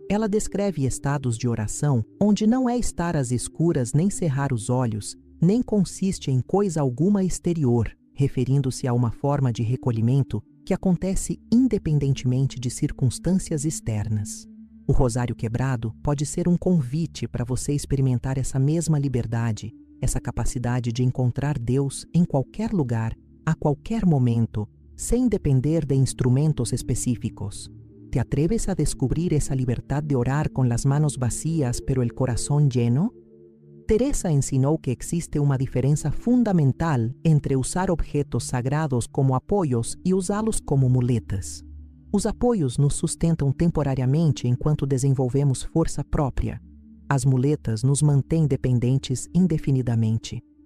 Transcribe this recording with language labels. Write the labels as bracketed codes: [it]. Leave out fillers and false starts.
[pt] Ela descreve estados de oração onde não é estar às escuras nem cerrar os olhos, nem consiste em coisa alguma exterior, referindo-se a uma forma de recolhimento que acontece independentemente de circunstâncias externas. O rosário quebrado pode ser um convite para você experimentar essa mesma liberdade, essa capacidade de encontrar Deus em qualquer lugar, a qualquer momento, sem depender de instrumentos específicos. [es] ¿Te atreves a descubrir esa libertad de orar con las manos vacías pero el corazón lleno? [pt] Teresa ensinou que existe uma diferença fundamental entre usar objetos sagrados como apoios e usá-los como muletas. Os apoios nos sustentam temporariamente enquanto desenvolvemos força própria. As muletas nos mantêm dependentes indefinidamente.